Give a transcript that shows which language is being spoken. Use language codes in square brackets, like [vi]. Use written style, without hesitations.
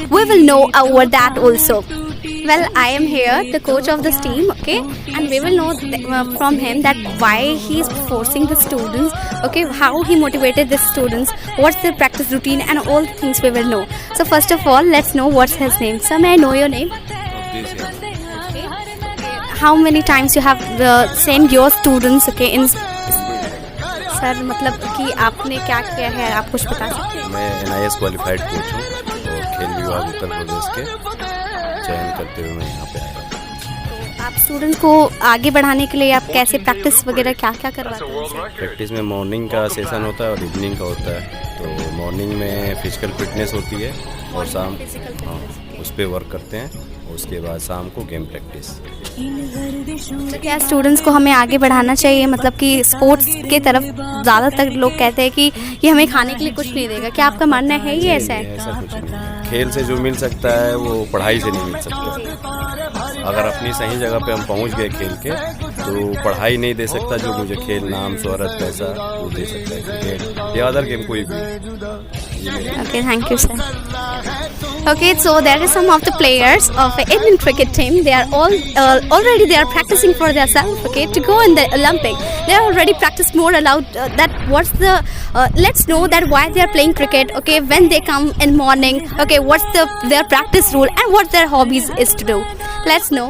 [en] We will know over that also. Well, I am here, the coach of this team, okay, and we will know from him that why he is forcing the students, okay, how he motivated the students, what's their practice routine, and all the things we will know. So first of all, let's know what's his name. Sir, may I know your name? Okay. How many times you have sent your students, okay, in [hi] sir मतलब कि आपने क्या किया है, आप कुछ बता सकते हैं? मैं NIS क्वालिफाइड कोच हूँ और खेल विभाग उत्तर प्रदेश के चयन करते हुए मैं यहाँ पे आया हूँ। आप स्टूडेंट्स को आगे बढ़ाने के लिए आप कैसे प्रैक्टिस वगैरह क्या क्या करवाते हैं? प्रैक्टिस में मॉर्निंग का सेशन होता है और इवनिंग का होता है। तो मॉर्निंग में फिजिकल फिटनेस होती है और शाम उस पर वर्क करते हैं, उसके बाद शाम को गेम प्रैक्टिस। तो क्या स्टूडेंट्स को हमें आगे बढ़ाना चाहिए, मतलब कि स्पोर्ट्स के तरफ ज़्यादातर लोग कहते हैं कि ये हमें खाने के लिए कुछ नहीं देगा, क्या आपका मानना है ये ऐसा है? ऐसा कुछ नहीं, खेल से जो मिल सकता है वो पढ़ाई से नहीं मिल सकता। अगर अपनी सही जगह पे हम पहुंच गए खेल के तो पढ़ाई नहीं दे सकता जो मुझे खेल, नाम, शोहरत, पैसा वो दे सकता है क्रिकेट या अदर गेम कोई भी। [en] Okay, thank you, sir. Okay, so there is some of the players of the Indian cricket team. They are all already they are practicing for themselves. Okay, to go in the Olympic. They are already practiced more about that. What's the? Let's know that why they are playing cricket. Okay, when they come in morning. Okay, what's their practice rule and what their hobbies is to do. Let's know.